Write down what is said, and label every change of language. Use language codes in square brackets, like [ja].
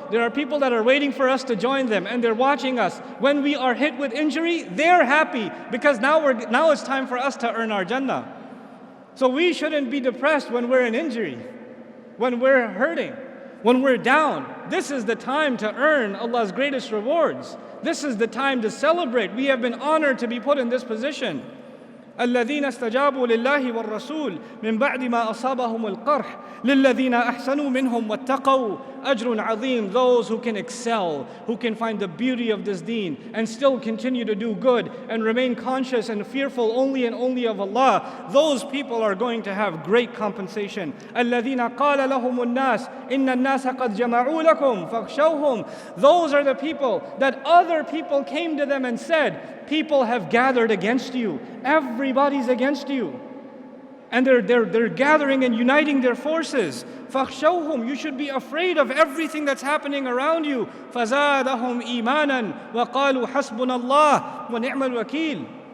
[en] There are people that are waiting for us to join them, and they're watching us. When we are hit with injury, they're happy because now it's time for us to earn our Jannah. So we shouldn't be depressed when we're in injury, when we're hurting, when we're down. This is the time to earn Allah's greatest rewards. This is the time to celebrate. We have been honored to be put in this position. [ar] الذين استجابوا لله والرسول من بعد ما أصابهم القرح للذين أحسنوا منهم واتقوا أجر عظيم. [en] Those who can excel, who can find the beauty of this deen and still continue to do good and remain conscious and fearful only and only of Allah, those people are going to have great compensation. [ar] الذين قال لهم الناس إن الناس قد جمعوا لكم فاخشوهم. [en] Those are the people that other people came to them and said, people have gathered against you. Everybody's against you. And they're gathering and uniting their forces. [ar] فَخْشَوْهُمْ. [en] You should be afraid of everything that's happening around you. [ar] فَزَادَهُمْ إِيمَانًا وَقَالُوا حَسْبُنَا اللَّهُ وَنِعْمَ الْوَكِيلُ.